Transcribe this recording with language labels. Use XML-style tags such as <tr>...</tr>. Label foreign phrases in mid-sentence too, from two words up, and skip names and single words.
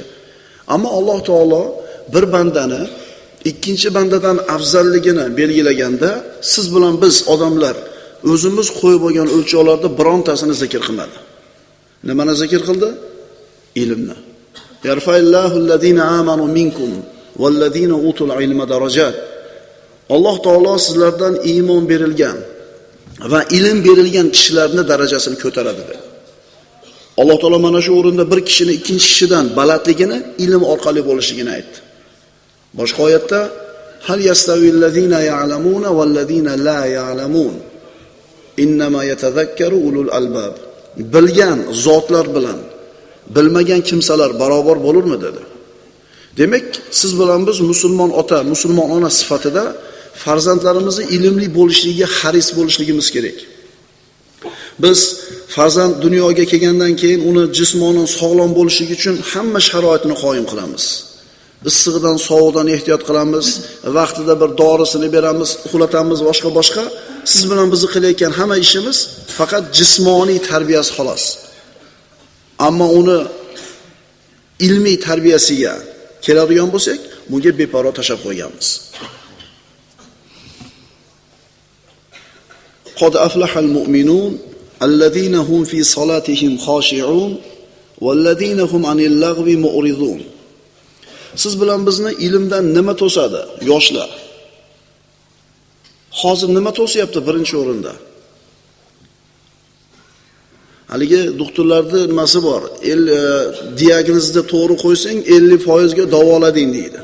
<uz>Ammo Alloh taolo bir bandani ikkinchi bandadan afzalligini belgilaganda, siz bilan biz odamlar o'zimiz qo'yib olgan o'lchovlarda birontasini zikr qilmadi. Nimani zikr qildi? Ilmni.</uz> <ar>يرفع الله الذين آمنوا منكم والذين أوتوا العلم درجات.</ar> <uz>Alloh taolo sizlardan iymon berilgan va ilm berilgan kishilarning darajasini ko'taradi dedi. Alloh taolo mana shu o'rinda bir kishini ikkinchi kishidan balandligini ilm orqali bo'lishligini aytdi. Boshqa oyatda</uz> <ar>هل يستوي الذين يعلمون والذين لا يعلمون. إنما يتذكر أولو الألباب.</ar> <uz>Bilgan zotlar bilan bilmagan kimsalar barobar bo'lurmi dedi. Demak, siz bilan biz musulmon ota, musulmon ona sifatida farzandlarimizni ilmli bo'lishligiga haris bo'lishligimiz kerak. Biz farzand dunyoga kelgandan keyin uni jismonan sog'lom bo'lishligi uchun hamma sharoitni qoyim qilamiz. Issig'idan, sovuqdan ehtiyot qilamiz, vaqtida bir dorisini beramiz, uxlatamiz, boshqa. Siz bilan bizni qilayotgan hamma ishimiz faqat jismoniy tarbiyasi xolos. Ammo uni ilmiy tarbiyasiga keladigan bo'lsak, bunga beparvo tashab qo'yganmiz.</uz> <ar>قد أفلح المؤمنون الذين هم في صلاتهم خاشعون والذين هم عن اللغو معرضون.</ar> <uz>Siz bilan bizni ilmdan nima to'sadi? Yoshlar. Hozir nima to'syapti birinchi o'rinda? Haligi doktorlarning nimasi bor? Diagnozni to'g'ri qo'ysang 50% ga davolading deydi.</uz>